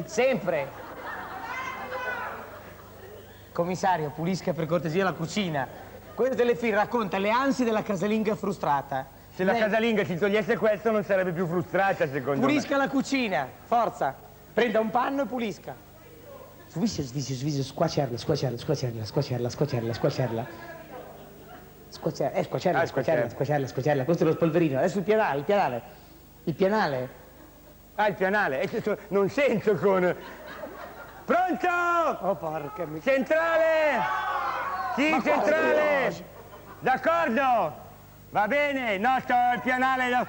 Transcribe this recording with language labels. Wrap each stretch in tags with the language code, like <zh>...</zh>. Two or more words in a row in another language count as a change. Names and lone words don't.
<it>Sempre. Commissario, pulisca per cortesia la cucina. Questo telefilm racconta le ansie della casalinga frustrata. Se la casalinga si togliesse questo non sarebbe più frustrata, secondo Pulisca la cucina, forza. Prenda un panno e pulisca. Sviscia, sviscia, sviscia, squacerla, squacerla, squacerla, squacerla, squacerla, squacerla. Squacerla, squacerla, squacerla, squacerla, squacerla. Questo è lo spolverino. Adesso il pianale, il pianale. Il pianale. me. Ah, il pianale. Non sento con... Pronto? Oh, porca miseria. Centrale! Sì, Ma centrale! cosa? D'accordo! Va bene, no, sto al pianale, no.</it>